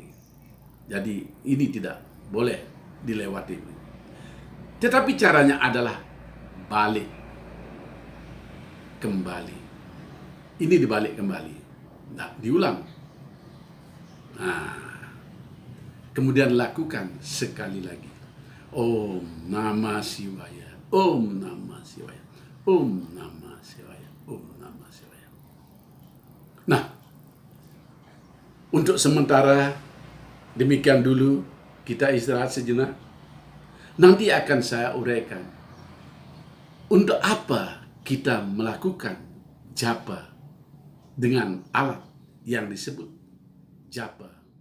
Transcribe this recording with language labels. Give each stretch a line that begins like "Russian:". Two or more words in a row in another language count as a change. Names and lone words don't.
Indonesian: Jadi ini tidak boleh dilewati. Tetapi caranya adalah balik kembali. Ini dibalik kembali. Nah, diulang. Nah, kemudian lakukan sekali lagi.
Sanskrit: ॐ नमः शिवाय ॐ नमः शिवाय. ॐ नमः शिवाय ॐ नमः शिवाय.
Indonesian: Nah, untuk sementara demikian dulu, kita istirahat sejenak. Nanti akan saya uraikan untuk apa kita melakukan japa dengan alat yang disebut japa.